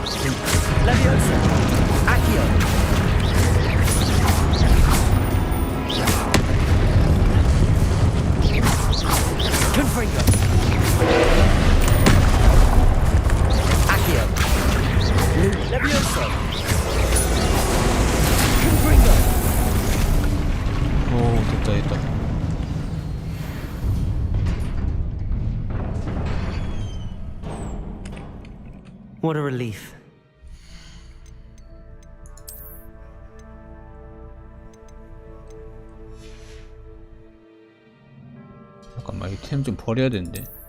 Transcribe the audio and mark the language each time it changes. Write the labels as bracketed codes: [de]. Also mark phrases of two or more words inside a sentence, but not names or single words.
[ko] Leviosa. Accio. Confringo. Accio. Leviosa. Confringo. 오, 됐다, 됐다. [en] What a relief. [ko] 잠깐만, 이 템 좀 버려야 되는데.